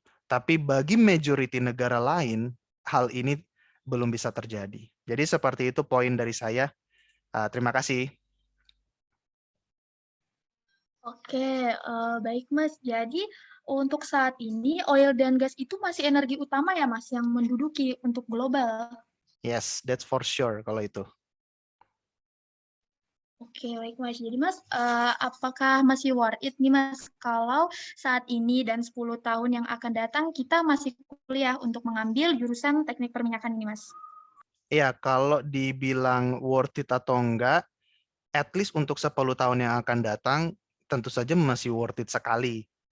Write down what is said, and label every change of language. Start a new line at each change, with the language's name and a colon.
Indonesian: Tapi bagi majority negara lain, hal ini belum bisa terjadi. Jadi seperti itu poin dari saya. Terima kasih. Oke, baik Mas. Jadi untuk saat ini oil dan gas itu masih energi utama ya Mas yang menduduki untuk global.
English: Yes, that's for sure
Indonesian: kalau itu. Oke, baik Mas. Jadi Mas, apakah masih worth it nih Mas kalau saat ini dan 10 tahun yang akan datang kita masih kuliah untuk mengambil jurusan teknik perminyakan ini Mas? Ya, kalau dibilang worth it atau enggak, at least untuk 10 tahun yang akan datang, tentu saja masih worth it sekali.